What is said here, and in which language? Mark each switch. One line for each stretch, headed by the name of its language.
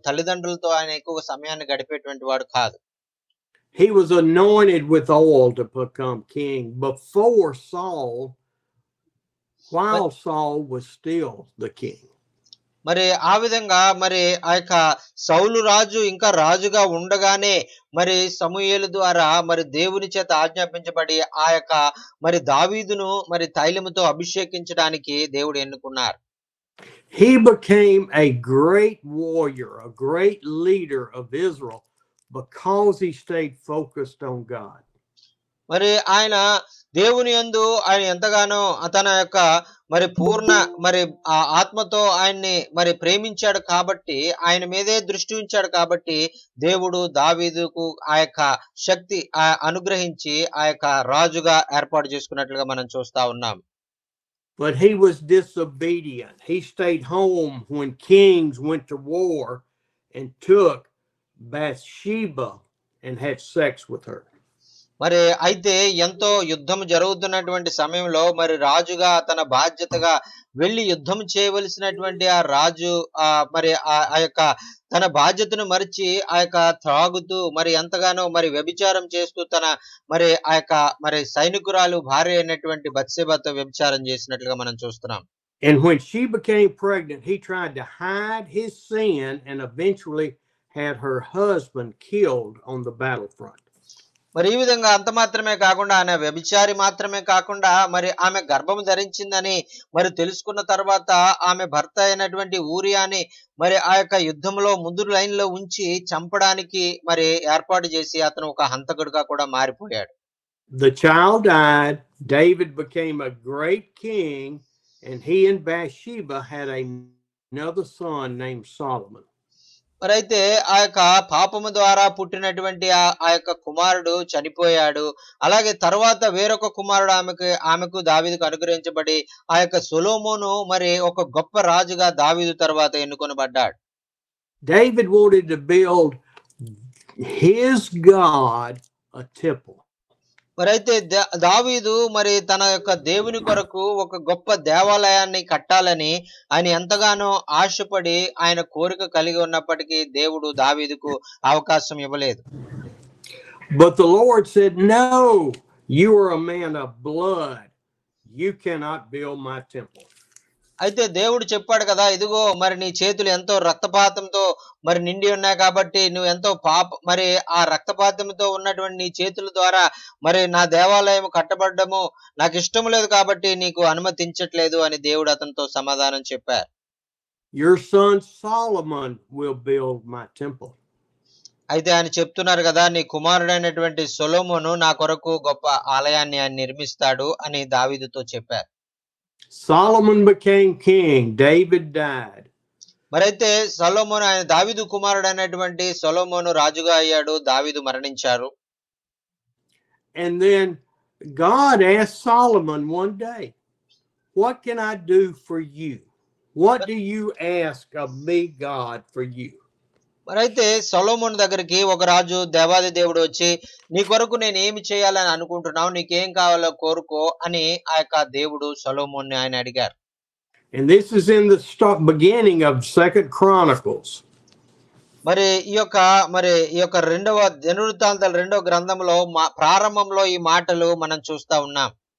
Telugu: తల్లిదండ్రులతో ఆయన ఎక్కువ సమయాన్ని గడిపేటువంటి వాడు కాదు.
English: He was anointed with oil to become king before Saul, while Saul was still the king.
Telugu: మరి ఆ విధంగా మరి సౌలు రాజు ఇంకా రాజుగా ఉండగానే మరి సమూయేలు ద్వారా మరి దేవుని చేత ఆజ్ఞాపించబడి మరి దావీదును మరి తైలముతో అభిషేకించడానికి దేవుడు ఎన్నుకున్నారు.
English: He became a great warrior, a great leader of Israel because he stayed focused on God.
Telugu: మరి ఆయన దేవుని యందు ఆయన ఎంతగానో తన మరి పూర్ణ మరి ఆత్మతో ఆయన్ని మరి ప్రేమించాడు కాబట్టి, ఆయన మీదే దృష్టి ఉంచాడు కాబట్టి దేవుడు దావీదుకు శక్తి అనుగ్రహించి రాజుగా ఏర్పాటు చేసుకున్నట్లుగా మనం చూస్తా ఉన్నాం.
English: But he was disobedient. He stayed home when kings went to war and took Bathsheba and had sex with her.
Telugu: మరి అయితే ఎంతో యుద్ధం జరుగుతున్నటువంటి సమయంలో మరి రాజుగా తన బాధ్యతగా వెళ్లి యుద్ధం చేయవలసినటువంటి ఆ రాజు మరి తన బాధ్యతను మరిచి త్రాగుతూ మరి ఎంతగానో మరి వ్యభిచారం చేస్తూ తన మరి మరి సైనికురాలు భార్య అయినటువంటి బత్షెబతో వ్యభిచారం చేసినట్లుగా మనం చూస్తున్నాం.
English: And when she became pregnant, he tried to hide his sin and eventually had her husband killed on the battlefront.
Telugu: మరి ఈ విధంగా అంత మాత్రమే కాకుండా ఆమె వ్యభిచారి మాత్రమే కాకుండా మరి ఆమె గర్భం ధరించిందని మరి తెలుసుకున్న తర్వాత ఆమె భర్త అయినటువంటి ఊరియాని మరి ఆ యొక్క యుద్ధంలో ముందు లైన్ లో ఉంచి చంపడానికి మరి ఏర్పాటు చేసి అతను ఒక హంతకుడిగా కూడా మారిపోయాడు.
English: The child died. David became a great king, and he and Bathsheba had another son named Solomon.
Telugu: మరి అయితే ఆ యొక్క పాపము ద్వారా పుట్టినటువంటి ఆ యొక్క కుమారుడు చనిపోయాడు. అలాగే తర్వాత వేరొక కుమారుడు ఆమెకు దావీదుకు అనుగ్రహించబడి ఆ యొక్క సొలొమోను మరి ఒక గొప్ప రాజుగా దావీదు తర్వాత ఎన్నుకొనబడ్డాడు.
English: David wanted to build his God a temple.
Telugu: మరి అయితే దావీదు మరి తన యొక్క దేవుని కొరకు ఒక గొప్ప దేవాలయాన్ని కట్టాలని ఆయన ఎంతగానో ఆశపడి ఆయన కోరిక కలిగి ఉన్నప్పటికీ దేవుడు దావీదుకు అవకాశం ఇవ్వలేదు.
English: But the Lord said, "No, you are a man of blood. You cannot build my temple."
Telugu: అయితే దేవుడు చెప్పాడు కదా, ఇదిగో మరి నీ చేతులు ఎంతో రక్తపాతంతో మరి నిండి ఉన్నాయి కాబట్టి నువ్వు ఎంతో మరి ఆ రక్తపాతంతో ఉన్నటువంటి నీ చేతుల ద్వారా మరి నా దేవాలయం కట్టబడ్డము నాకు ఇష్టం లేదు కాబట్టి నీకు అనుమతించట్లేదు అని దేవుడు అతనితో సమాధానం చెప్పారు.
English: Your son Solomon will build my temple.
Telugu: అయితే ఆయన చెప్తున్నారు కదా, నీ కుమారుడైనటువంటి సొలొమోను నా కొరకు గొప్ప ఆలయాన్ని ఆయన నిర్మిస్తాడు అని దావీదుతో చెప్పారు.
English: Solomon became king. David died.
Telugu: మరైతే సొలొమోను ఆయన దావీదు కుమారుడైనటువంటి సొలొమోను రాజుగా అయ్యాడు, దావీదు మరణించారు.
English: And then God asked Solomon one day, "What can I do for you? What do you ask of me, God, for you?"
Telugu: మరైతే సొలొమోను దగ్గరికి ఒక రాజు దేవాది దేవుడు వచ్చి నీ కొరకు నేను ఏమి చేయాలని అనుకుంటున్నావు, నీకేం కావాలో కోరుకో అని ఆ యొక్క దేవుడు సొలొమోన్ని ఆయన అడిగారు.
English: And this is in the beginning of 2 Chronicles.
Telugu: మరి ఈ యొక్క రెండవ దినవృత్తాంతాల రెండవ గ్రంథంలో ప్రారంభంలో ఈ మాటలు మనం చూస్తా ఉన్నాం.